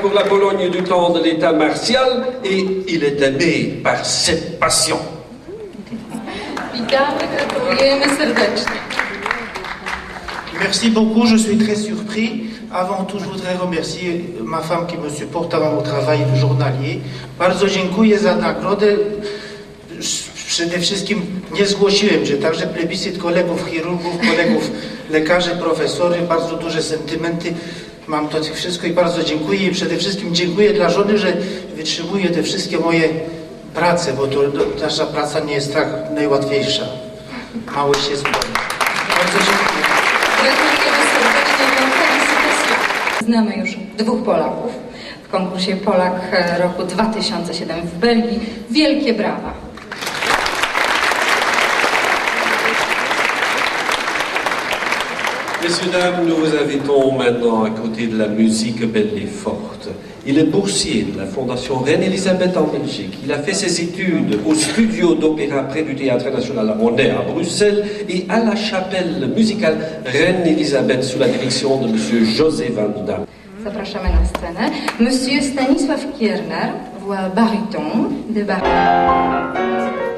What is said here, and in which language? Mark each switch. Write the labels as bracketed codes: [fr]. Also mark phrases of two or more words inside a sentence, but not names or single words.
[fr] pour la Pologne du temps de l'état martial, et il est aimé par cette passion. [pl] Witamy, gratulujemy serdecznie. [fr] Merci beaucoup, je suis très surpris. Avant tout, je voudrais remercier ma femme qui me supporte dans mon travail journalier. [pl] Bardzo dziękuję za nagrodę. Przede wszystkim nie zgłosiłem, że także plebiscyt kolegów chirurgów, kolegów lekarzy, profesory, bardzo duże sentymenty. Mam to wszystko i bardzo dziękuję. I przede wszystkim dziękuję dla żony, że wytrzymuje te wszystkie moje prace, bo to nasza praca nie jest tak najłatwiejsza. Mało się zboi. Bardzo dziękuję. Gratulujemy serdecznie wam felicitacje. Znamy już 2 Polaków w konkursie Polak roku 2007 w Belgii. Wielkie brawa. [fr] Messieurs, dames, nous vous invitons maintenant à côté de la musique belle et forte. Il est boursier de la Fondation Reine-Elisabeth en Belgique. Il a fait ses études au studio d'opéra près du Théâtre National Monnaie à Bruxelles et à la chapelle musicale Reine-Elisabeth sous la direction de monsieur José Van Damme. [pl] Zapraszamy na scenę. Monsieur Stanisław Kierner, [fr] voix baryton de baryton.